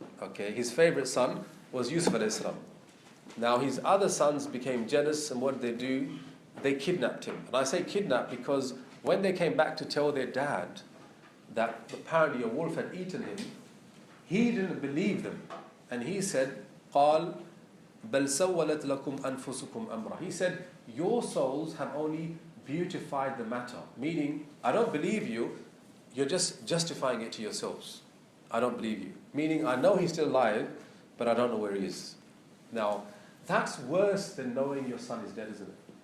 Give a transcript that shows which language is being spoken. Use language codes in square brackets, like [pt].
[en] Okay, his favorite son was Yusuf alayhi salam. Now his other sons became jealous, and what did they do? They kidnapped him. And I say kidnapped because when they came back to tell their dad that apparently a wolf had eaten him, he didn't believe them. And he said, [ar] قال بل سولت لكم أنفسكم أمرا. [en] He said, your souls have only beautified the matter. Meaning, I don't believe you, you're just justifying it to yourselves. I don't believe you. Meaning, I know he's still alive, but I don't know where he is. Now, that's worse than knowing your son is dead, isn't it?